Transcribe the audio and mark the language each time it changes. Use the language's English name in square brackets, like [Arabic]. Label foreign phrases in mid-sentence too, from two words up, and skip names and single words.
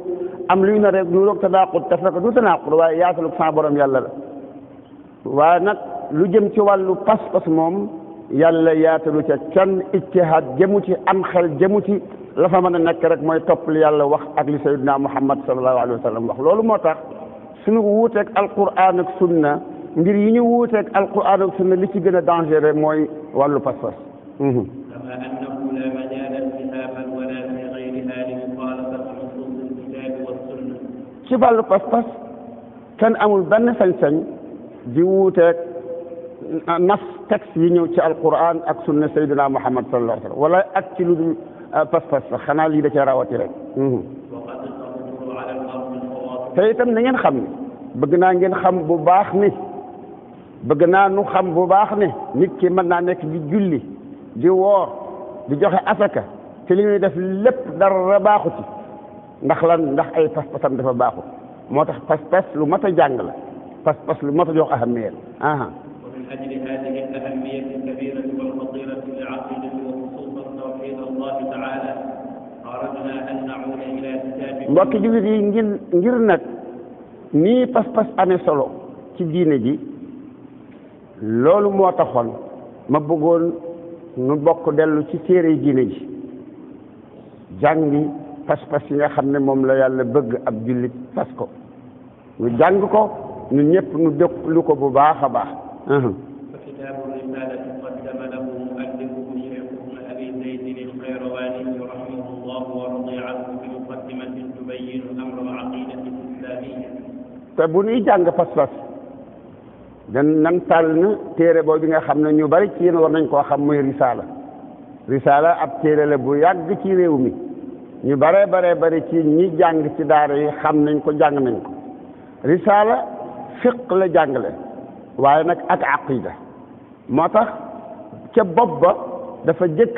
[Wolof] am luy na rek lu roog tanaaqud te fekk du tanaaqud waaye yaatalu sa borom yàlla la waaye nag lu jëm ci wàllu pas-pas moom yàlla yaatalu ca kenn ijtihaad jëmu ci am xel jëmu ci la fa mën a nekk rek mooy topp li yàlla wax ak li sayyidina Muhammad [Arabic] صلى الله عليه وسلم [Wolof] wax loolu moo tax suñu wuuteeg alquran ak sunna mbir yi ñu wuuteeg alquran ak sunna li ci gën a dangereux mooy wàllu pas-pas. [Arabic] كما أنه لا مجال فيها بل ولا في غيرها لمخالفة نصوص الكتاب والسنة. [Wolof] ci wàllu pas-pas kenn amul benn sañ-sañ di wuuteeg nas texte yi ñëw ci alquran ak sunna sayyidina Muhammad [Arabic] صلى الله عليه وسلم [Wolof] wala ak ci lu dul pas-pas sax xanaa lii da cee rawati rek. [Arabic] وقد تظهر على الأرض الخواطر. [Wolof] te itam na ngeen xam ne bëgg naa ngeen xam bu baax ni bëgg naa nu xam bu baax ne nit ki mën naa nekk di julli di woor di joxe asaka te li ñuy def lépp dara baaxu ci ndax lan ndax ay pas-pasam dafa baaxut moo tax pas-pas lu mat a jàng la pas-pas lu mat a jox ahamiya [Arabic] ومن أجل هذه الأهمية الكبيرة والخطيرة للعقيدة وخصوصا توحيد الله تعالى أردنا أن نعود إلى كتاب. [Wolof] mbokki jullit yi ngir nag nii pas-pas amee solo ci diine ji loolu moo taxoon ma bëggoon nu bokk dellu ci téere diine ji jàngi pas-pas yi nga xam ne moom la yàlla bëgg ab jullit fas ko ñu jàng ko ñu ñëpp ñu déglu ko bu baax a baax. [Arabic] فكتاب الرسالة قدم له مؤلفه الشيخ ابن أبي زيد القيرواني رحمه الله ورضي عنه بمقدمة تبين أمر العقيدة الإسلامية. [Wolof] te bu ñuy jàng pas-pas nan tànn téere boobu nga xam ne ñu bari ci yéen war nañ koo xam muy risaala ab téere la bu yàgg ci réew mi ñu bari ci ñi jàng ci daara yi xam nañ ko jàng nañ ko risaala fiq la jàngale waaye nag ak aqida moo tax ca bopp ba dafa jëkk